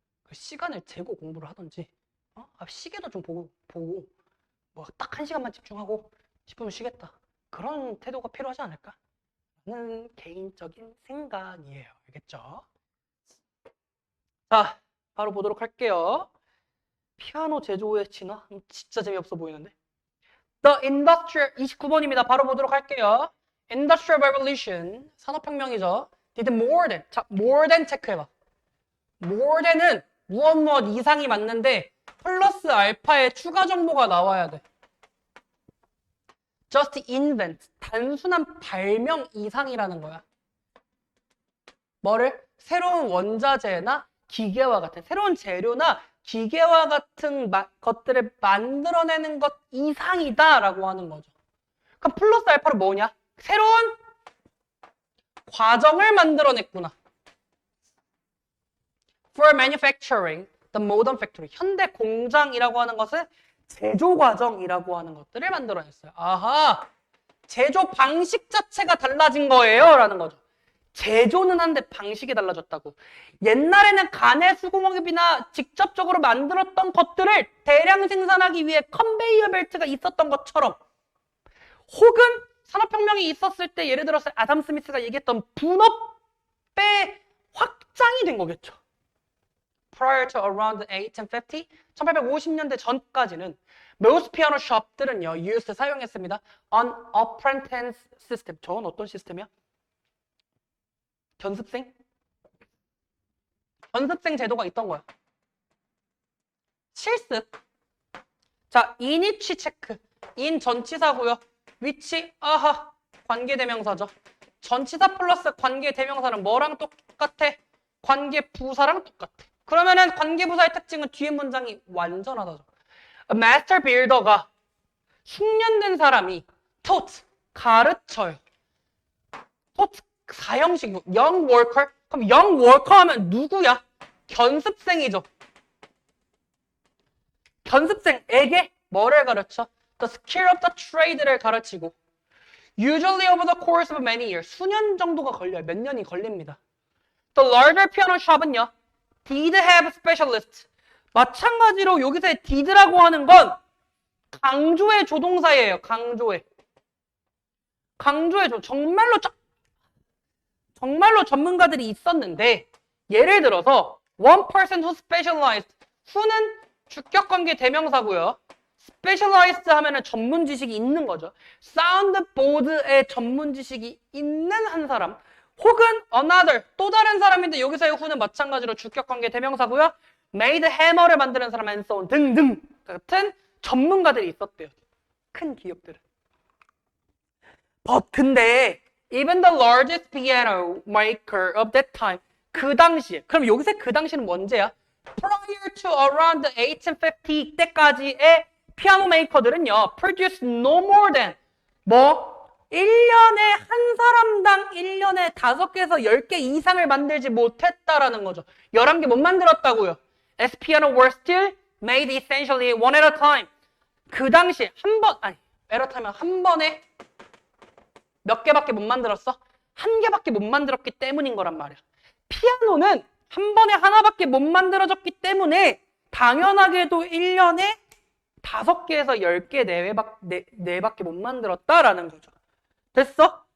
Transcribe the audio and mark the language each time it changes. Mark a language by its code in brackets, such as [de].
[ko] 그 시간을 재고 공부를 하던지 시계도 좀 보고 뭐 딱 1시간만 집중하고 10분 쉬겠다. 그런 태도가 필요하지 않을까? 라는 개인적인 생각이에요. 알겠죠? 자, 바로 보도록 할게요. 피아노 제조의 진화? 진짜 재미없어 보이는데? [en] The Industrial [ko] 29번입니다. 바로 보도록 할게요. [en] Industrial Revolution [ko] 산업혁명이죠. [en] Did more than. [ko] 자, [en] more than [ko] 체크해봐. more than은 무엇 이상이 맞는데 플러스 알파의 추가 정보가 나와야 돼. [en] Just invent. [ko] 단순한 발명 이상이라는 거야. 뭐를? 새로운 원자재나 기계와 같은 새로운 재료나 기계와 같은 것들을 만들어내는 것 이상이다라고 하는 거죠. 그럼 플러스 알파는 뭐냐? 새로운 과정을 만들어냈구나. [en] For manufacturing, the modern factory. [ko] 현대 공장이라고 하는 것은 제조 과정이라고 하는 것들을 만들어냈어요. 아하, 제조 방식 자체가 달라진 거예요 라는 거죠. 제조는 한데 방식이 달라졌다고. 옛날에는 간의 수공업이나 직접적으로 만들었던 것들을 대량 생산하기 위해 컨베이어 벨트가 있었던 것처럼, 혹은 산업혁명이 있었을 때 예를 들어서 아담 스미스가 얘기했던 분업의 확장이 된 거겠죠. [en] Prior to around 1850, [ko] 1850년대 전까지는 [en] most piano shop들은요, used [ko] 사용했습니다. [en] On apprentice system. [ko] 저건 어떤 시스템이야? 견습생? 견습생 제도가 있던 거야. 실습. 자, 인위치 체크. 인 전치사고요. 위치, 아하, 관계대명사죠. 전치사 플러스 관계대명사는 뭐랑 똑같아? 관계부사랑 똑같아. 그러면은 관계부사의 특징은 뒤에 문장이 완전하다죠. [en] A master builder가 [ko] 숙련된 사람이 [en] taught, [ko] 가르쳐요. [en] taught 사형식이고 young worker. [ko] 그럼 young worker 하면 누구야? 견습생이죠. 견습생에게 뭐를 가르쳐? [en] The skill of the trade [ko] 를 가르치고 [en] usually over the course of many years. [ko] 수년 정도가 걸려요. 몇 년이 걸립니다. [en] The larger piano shop은요. Did have specialists. [ko] 마찬가지로 여기서의 did라고 하는 건 강조의 조동사예요. 강조의 정말로 전문가들이 있었는데, 예를 들어서 [en] one person who specialized. [ko] who는 주격관계 대명사고요. specialized 하면은 전문 지식이 있는 거죠. 사운드보드의 전문 지식이 있는 한 사람, 혹은 [en] another, [ko] 또 다른 사람인데 여기서의 who는 마찬가지로 주격관계 대명사고요. [en] made hammer [ko] 를 만드는 사람 [en] and so on [ko] 등등 같은 전문가들이 있었대요. 큰 기업들은. 근데 [en] even the largest piano maker of that time, [ko] 그 당시에, 그럼 여기서 그 당시는 언제야? [en] Prior to around 1850 [ko] 때까지의 피아노 메이커들은요, [en] produce no more than [ko] 1년에 한 사람당 1년에 5개에서 10개 이상을 만들지 못했다라는 거죠. 11개 못 만들었다고요. [en] As piano were still made essentially one at a time. [ko] 그 당시 [en] at a time [ko] 은 한 번에 몇 개밖에 못 만들었어? 한 개밖에 못 만들었기 때문인 거란 말이야. 피아노는 한 번에 하나밖에 못 만들어졌기 때문에 당연하게도 1년에 5개에서 10개 내외밖에 못 만들었다라는 거죠. 됐어?